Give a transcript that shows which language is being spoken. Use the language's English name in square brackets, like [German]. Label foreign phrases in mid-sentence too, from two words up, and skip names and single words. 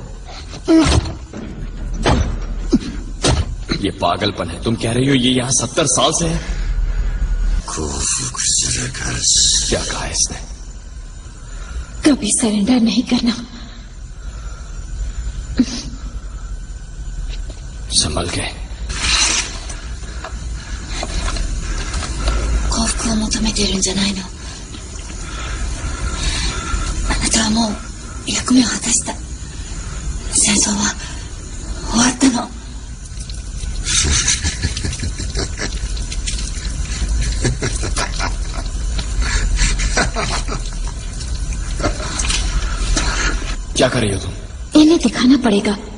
[Hindi] ये पागलपन है। तुम कह रही हो ये यहाँ 70 साल से है? क्या कहा इसने? कभी सरेंडर नहीं करना। संभल के। [Japanese] 幸福を求めてるんじゃないのあなたはもう役目を果たした戦争は終わったの [Hindi] क्या कर रही हो तुम? इन्हें दिखाना पड़ेगा।